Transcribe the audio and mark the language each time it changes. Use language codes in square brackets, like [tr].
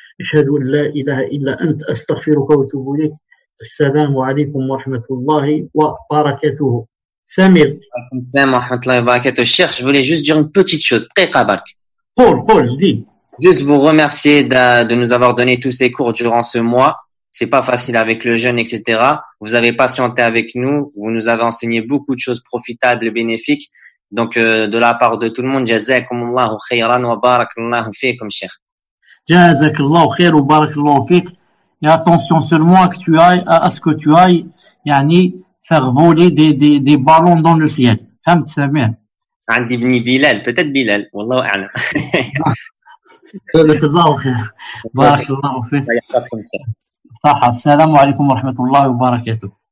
[ar] أشهد أن لا إله إلا أنت أستغفرك وأتوب إليك. السلام عليكم ورحمة الله وبركاته. Samir. Salam wa rahmatullahi wa barakatuh. [fr] Cheikh, je voulais juste dire une petite chose. Très qabark. Paul, dis. Juste vous remercier de nous avoir donné tous ces cours durant ce mois. c'est pas facile avec le jeûne, etc. Vous avez patienté avec nous, vous nous avez enseigné beaucoup de choses profitables et bénéfiques. Donc, de la part de tout le monde, [ar] jazakumullahu khayran wa barakallahu fikum, [fr] cheikh. [ar] Jazakallahu khair wa barakallahu fik. [fr] Et attention seulement à ce que tu ailles, yani, faire voler des ballons dans le ciel. [ar] فهمت سامع؟ عندي ابني بلال, [fr] peut-être Bilal, [ar] والله أعلم. جزاك الله خير. بارك الله فيك. الله يحفظكم شيخ. صح. السلام عليكم ورحمة الله وبركاته.